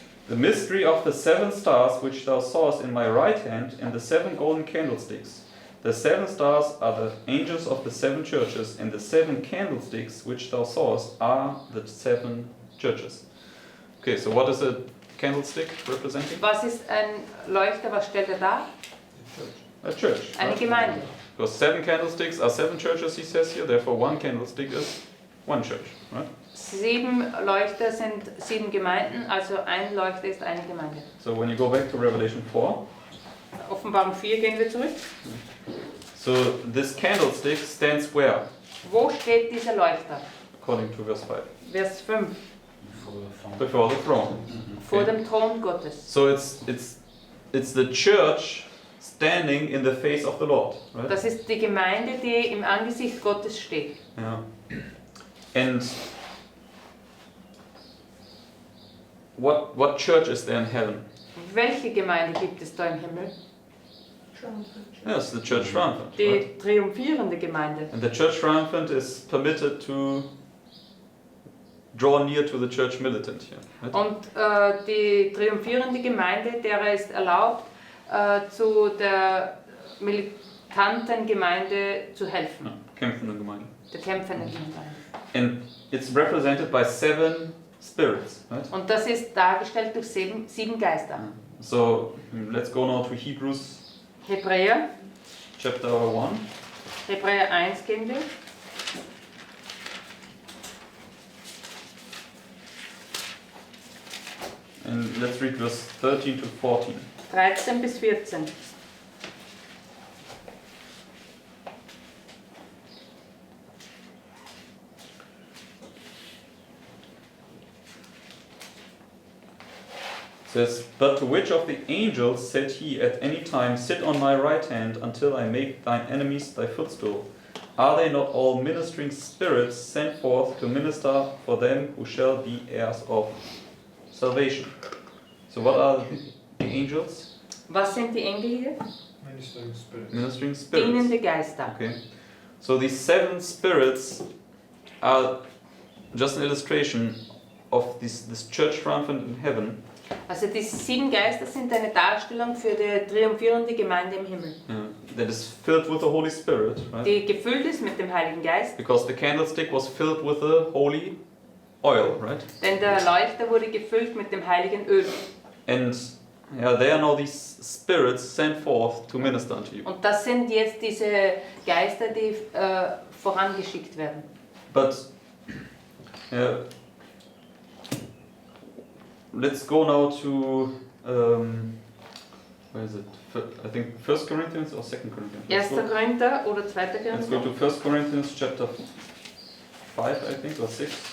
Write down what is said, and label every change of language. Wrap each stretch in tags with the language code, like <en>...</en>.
<en>The mystery of the 7 stars which thou sawest in my right hand, and the 7 golden candlesticks. The 7 stars are the angels of the 7 churches, and the 7 candlesticks which thou sawest are the 7 churches. Okay, so what is a candlestick representing?</en> <de>Was ist ein Leuchter, was stellt er dar?</de> <en>A church.</en> <de>Eine</de> <en>Right?</en> <de>Gemeinde.</de> <en>Because 7 candlesticks are 7 churches, he says here, therefore 1 candlestick is 1 church. Right?</en> <de>7 Leuchter sind 7 Gemeinden, also ein Leuchter ist eine Gemeinde.</de> <en>So when you go back to Revelation 4,</en> <de>Offenbarung 4 gehen wir zurück.</de> <en>so this candlestick stands where?</en> <de>Wo steht dieser Leuchter?</de> <en>According to verse 5.</en> <de>Vers 5.</de> <en>Before the throne.</en> <de>Vor</de> <en>Okay.</en> <de>dem Thron Gottes.</de> <en>So it's the church standing in the face of the Lord, right?</en> <de>Das ist die Gemeinde, die im Angesicht Gottes steht.</de> <en>Yeah. And what church is there in heaven?</en> <de>Welche Gemeinde gibt es da im Himmel?</de> <en>Yes, the church triumphant.</en> <de>Die</de> <en>Right?</en> <de>triumphierende Gemeinde.</de> <en>And the church triumphant is permitted to draw near to the church militant here. Right?</en> <de>Und die triumphierende Gemeinde, derer ist erlaubt, zu der militanten Gemeinde zu helfen. Ja, kämpfende Gemeinde. Der kämpfenden Gemeinde.</de> <en>And it's represented by 7 spirits, right?</en> <de>Und das ist dargestellt durch 7 Geister.</de> <en>So let's go now to Hebrews</en> <de>Hebräer,</de> <en>chapter 1.</en> <de>Hebräer 1 gehen wir.</de> <en>And let's read verse 13 to 14.</en> <de>13 bis 14.</de> <en>It says, but to which of the angels said he at any time, sit on my right hand until I make thine enemies thy footstool? Are they not all ministering spirits sent forth to minister for them who shall be heirs of salvation? So what are the angels?</en> <de>Was sind die Engel hier?</de> <en>Ministering spirits. Ministering spirits.</en> <de>Dienende Geister.</de> <en>Okay. So these 7 spirits are just an illustration of this church triumphant in heaven.</en> <de>Also die 7 Geister sind eine Darstellung für die triumphierende Gemeinde im Himmel,</de> <en>That is filled with the Holy Spirit, right?</en> <de>die gefüllt ist mit dem Heiligen Geist.</de> <en>Because the candlestick was filled with the holy oil, right?</en> <de>Denn der Leuchter wurde gefüllt mit dem heiligen Öl.</de> <en>And Yeah, they are now these spirits sent forth to minister unto you.</en> <de>Und das sind jetzt diese Geister, die vorangeschickt werden.</de> <en>But let's go now to where is it? I think 1 Corinthians or 2 Corinthians?</en> <de>1. Korinther oder 2.</de> <en>Let's go</en> <de>Korinther?</de> <en>to 1 Corinthians chapter 5, I think, or 6.</en>